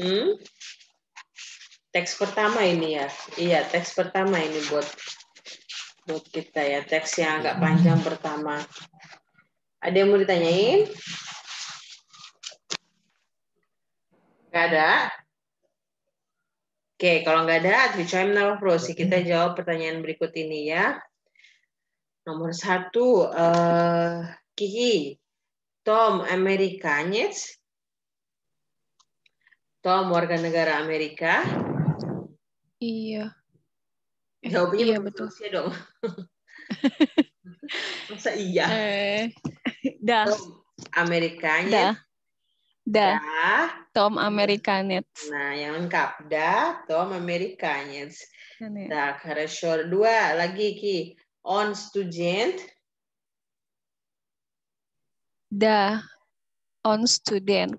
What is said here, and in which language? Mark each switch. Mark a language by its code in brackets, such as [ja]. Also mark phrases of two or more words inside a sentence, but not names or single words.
[id] Teks pertama ini ya. Iya, teks pertama ini buat buat kita ya, teks yang agak panjang pertama. Ada yang mau ditanyain? Nggak ada? Oke, kalau nggak ada, [ru] отвечаем на вопросы. [id] Kita jawab pertanyaan berikut ini ya. Nomor 1, Kiki. [ru] Tom Amerikanец? [id] Tom warga negara Amerika? Iya. Jawabnya Iya pakai betul. Rusia dong. Masa iya? Dah, [ru] Tom Amerikanец? [id] dah, dah. Dah. [ru] Tom Amerikanet. [id] Nah, yang lengkap. [ru] Да, Tom Amerikanец. Так, хорошо. 2 lagi, Ki. Он студент? Да, он студент.